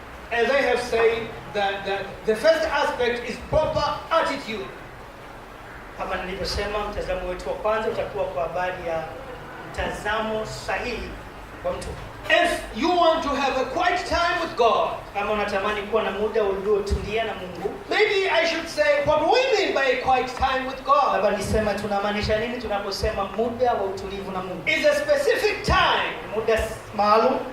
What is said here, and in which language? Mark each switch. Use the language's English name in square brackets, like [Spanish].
[English] As I have said, that the first aspect is proper attitude. [Swahili] Kama nilivyosema, mtazamo wetu wa kwanza utakuwa kwa habari ya mtazamo sahihi kwa mtu. [English] If you want to have a quiet time with God, [Swahili] Kama unatamani kuwa na muda uliotulia na Mungu, [English] maybe I should say what we mean by a quiet time with God. [Swahili] labda nisema tunamaanisha nini tunaposema muda wa utulivu na Mungu. [English] Is a specific time [Swahili] Muda maalum